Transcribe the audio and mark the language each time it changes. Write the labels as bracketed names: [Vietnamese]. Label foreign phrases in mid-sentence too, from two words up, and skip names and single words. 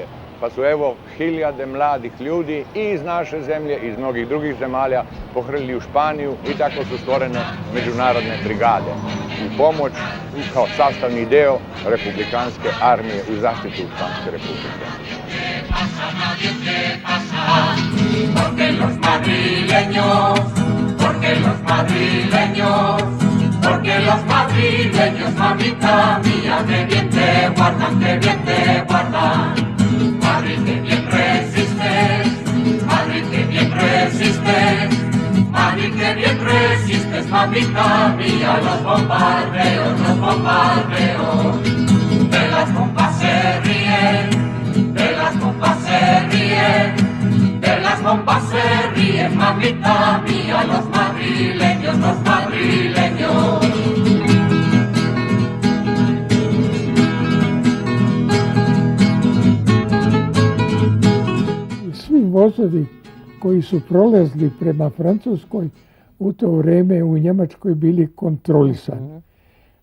[Serbian] Pa su evo hiljade mladih ljudi i iz naše zemlje i iz mnogih drugih zemalja pohrlili u Španiju i tako su stvorene međunarodne brigade u pomoć i kao sastavni deo republikanske armije u zaštitu Španske republike. [Spanish] Porque los madrileños, mamita mía, que bien te guardan, que bien te guardan. Madrid, que bien resistes, Madrid, que bien resistes, Madrid, que bien resistes, mamita mía, los bombardeos, de las bombas se ríen, de las bombas se ríen, de las bombas se ríen, mamita mía, los madrileños, los madrileños. [Serbian] Svi vozovi koji su prolazili prema Francuskoj u to vreme u Njemačkoj bili kontrolisani.